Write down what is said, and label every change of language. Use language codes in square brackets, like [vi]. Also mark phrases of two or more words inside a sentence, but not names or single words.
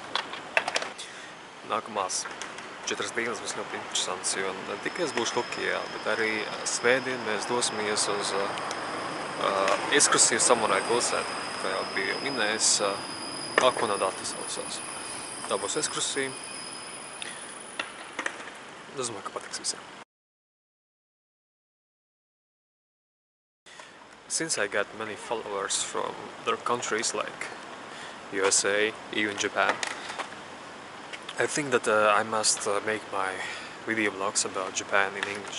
[lv] Nākamās 4 dienas būs ļoti interesants, jo ne tikai es būšu Tokijā, bet arī svētdien mēs dosimies uz ekskursiju Samurai pilsētu, kā jau bija minējis, Akonadata saucās. Tā būs ekskursija. Es domāju, ka patiks visiem. [en] Since I got many followers from other countries like USA, even Japan, I think that I must make my video blogs about Japan in English.